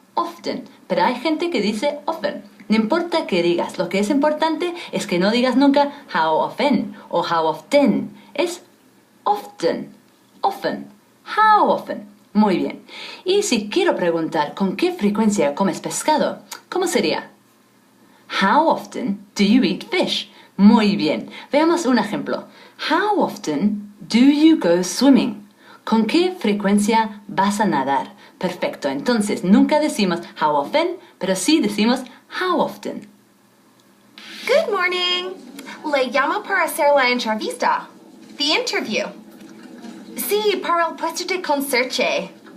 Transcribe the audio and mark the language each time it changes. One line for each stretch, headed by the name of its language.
Spanish: Often. Pero hay gente que dice often. No importa qué digas. Lo que es importante es que no digas nunca how often o how often.
English: Es often. Often. How often.
Spanish: Muy bien. Y si quiero preguntar con qué frecuencia comes pescado, ¿cómo sería?
English: How often do you eat fish?
Spanish: Muy bien. Veamos un ejemplo.
English: How often do you go swimming?
Spanish: ¿Con qué frecuencia vas a nadar? Perfecto. Entonces, nunca decimos how often, pero sí decimos how often.
English: Good morning.
Spanish: Le llamo para hacer la entrevista.
English: The interview.
Spanish: Sí, para el puesto de conserje.